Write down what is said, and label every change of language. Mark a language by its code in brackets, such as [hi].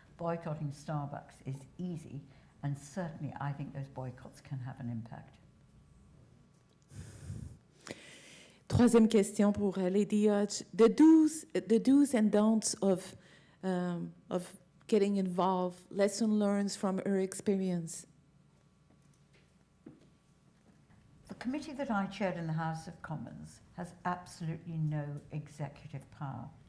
[en] Boycotting Starbucks is easy, and certainly I think those boycotts can have an impact. [fr] Troisième question pour Lady Hodge. [en] The do's and don'ts of getting involved, lesson learned from her experience. The committee that I chaired in the House of Commons has absolutely no executive power.